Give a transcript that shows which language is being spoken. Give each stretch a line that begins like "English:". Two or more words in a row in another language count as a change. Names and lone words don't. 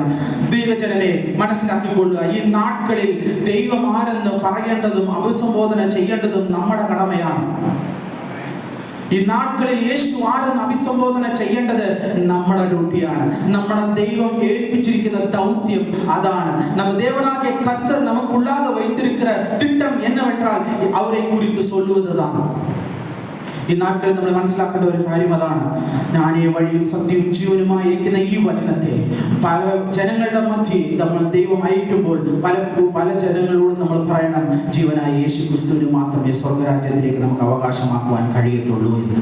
Malayalam: ദൈവജനമേ, മനസ്സിലാക്കിക്കൊള്ളുക, ഈ നാட்களிൽ ദൈവം ആരെന്ന് പറയേണ്ടതും അഭിസംബോധന ചെയ്യേണ്ടതും നമ്മുടെ കടമയാണ്. ഈ നാட்களிൽ യേശു ആരെന്ന് അഭിസംബോധന ചെയ്യേണ്ടത് നമ്മുടെ ഡ്യൂട്ടിയാണ്. നമ്മുടെ ദൈവം ഏൽപ്പിച്ചിരിക്കുന്ന ദൗത്യം അതാണ്.
Tamil: நம்ம தேவனாகிய கர்த்தர் நமக்குள்ளாக வைத்திருக்கிற திட்டம் என்னவென்றால் அவரை குறித்து சொல்லுவதுதான்.
Malayalam: ഈ നാட்കളിൽ നമ്മൾ മനസ്സിലാക്കേണ്ട ഒരു കാര്യം അതാണ്. ഞാനേ വഴിയും സത്യവും ജീവനുമായിരിക്കുന്ന ഈ വചനത്തെ പല ജനങ്ങളുടെ മധ്യേ നമ്മൾ ദൈവം അയക്കുമ്പോൾ പല ജനങ്ങളോട് നമ്മൾ പറയണം, ജീവനായ യേശു ക്രിസ്തുവിന് മാത്രമേ സ്വർഗരാജ്യത്തിലേക്ക് നമുക്ക് അവകാശമാക്കുവാൻ കഴിയത്തുള്ളൂ എന്ന്.